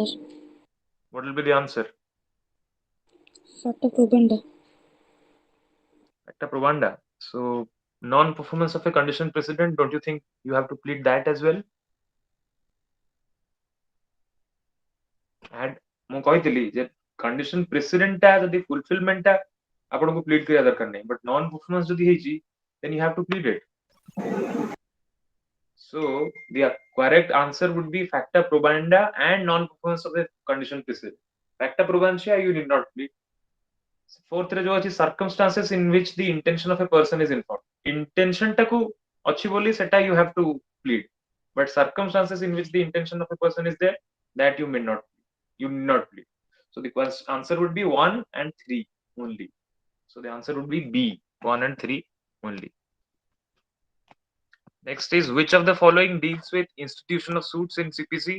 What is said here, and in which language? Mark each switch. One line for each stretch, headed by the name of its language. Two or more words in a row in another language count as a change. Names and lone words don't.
English: what will be the answer?
Latin: Facta probanda. Facta probanda.
English: So, non-performance of a condition precedent, don't you think you have to plead that as well? And
Odia: ମୁଁ କହିଥିଲି ଯେ
English: condition precedent
Odia: ଟା ଯଦି fulfillment ଟା ଆପଣଙ୍କୁ plead କରିବା ଦରକାର ନାହିଁ
English: but non performance
Odia: ଯଦି ହେଇଛି
English: then you have to plead it. So the correct answer would be
Latin: facta probanda
English: and non performance of a condition precedent.
Latin: Facta probantia
English: you need not plead. Fourth
Odia: ରେ ଯୋଉ ଅଛି
English: circumstances in which the intention of a person is informed.
Odia: Intention ଟାକୁ ଅଛି ବୋଲି ସେଟା
English: you have to plead. But circumstances in which the intention of a person is there, that you may not plead. You need not plead. So the answer would be 1 and 3 only. So the answer would be B, 1 and 3 only. Next is which of the following deals with institution of suits in CPC?